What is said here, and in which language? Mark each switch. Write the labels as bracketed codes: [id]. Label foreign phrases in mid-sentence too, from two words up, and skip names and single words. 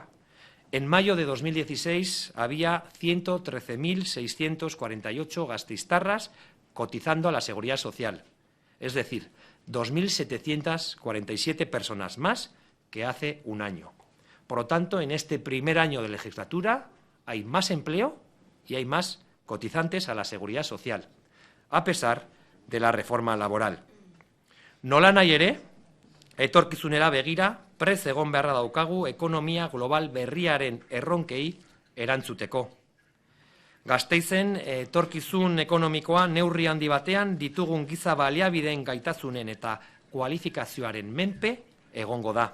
[es] En mayo de 2016 había 113.648 gasteiztarras cotizando a la Seguridad Social, es decir, 2.747 personas más que hace un año. Por lo tanto, en este primer año de legislatura hay más empleo y hay más cotizantes a la Seguridad Social, a pesar de la reforma laboral. [eu] Nolanahi ere, etorkizunera begira, prest egon beharra daukagu ekonomia global berriaren erronkei erantzuteko. Gasteizen etorkizun ekonomikoa neurri handi batean ditugun giza baliabideen gaitasunen eta kualifikazioaren menpe egongo da.